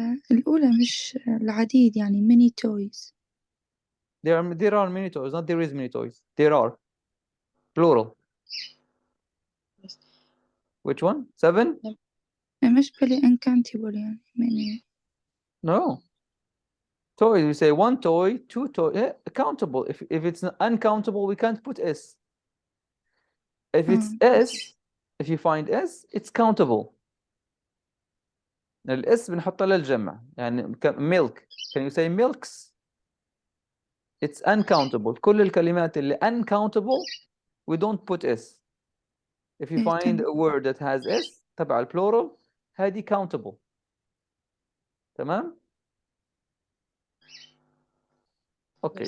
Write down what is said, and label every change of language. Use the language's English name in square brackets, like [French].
[Arabic] الأولى مش العديد يعني [English] many toys. There are many toys. Not there is many toys. There are. Plural. Yes. Which one? 7? [Arabic] مش بالي uncountable يعني many. [English] No. Toys. We say one toy, two toys. Countable. If it's uncountable, we can't put S. If it's S, if you find S, it's countable. [Arabic] الاس بنحطها للجمع يعني milk. [English] Can you say milks? It's uncountable. [Arabic] كل الكلمات اللي [English] uncountable we don't put S. If you find a word that has S [Arabic] تبع البلورال هذه [English] countable. [Arabic] تمام؟ Okay,